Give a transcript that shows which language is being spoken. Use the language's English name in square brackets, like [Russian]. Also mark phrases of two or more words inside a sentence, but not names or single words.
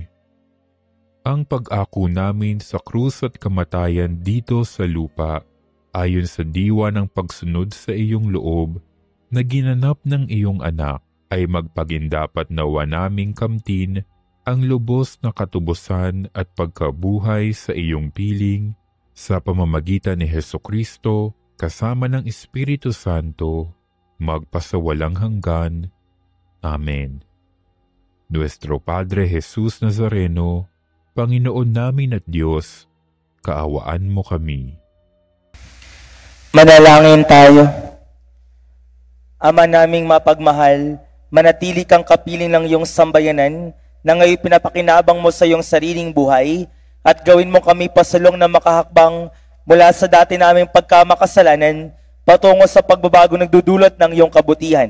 [Filipino] Ang pag-ako namin sa krus at kamatayan dito sa lupa, ayon sa diwa ng pagsunod sa iyong loob, na ginanap ng iyong anak, ay magpagindapat nawa naming kamtin ang lubos na katubusan at pagkabuhay sa iyong piling, sa pamamagitan ni Hesukristo, kasama ng Espiritu Santo, magpasawalang hanggan. Amen. Nuestro Padre Jesus Nazareno, Panginoon namin at Diyos, kaawaan mo kami. Manalangin tayo. Ama naming mapagmahal, manatili kang kapiling ng iyong sambayanan na ngayon pinapakinabang mo sa iyong sariling buhay, at gawin mo kami pasulong na makahakbang mula sa dati naming pagkamakasalanan patungo sa pagbabago nagdudulot ng iyong kabutihan.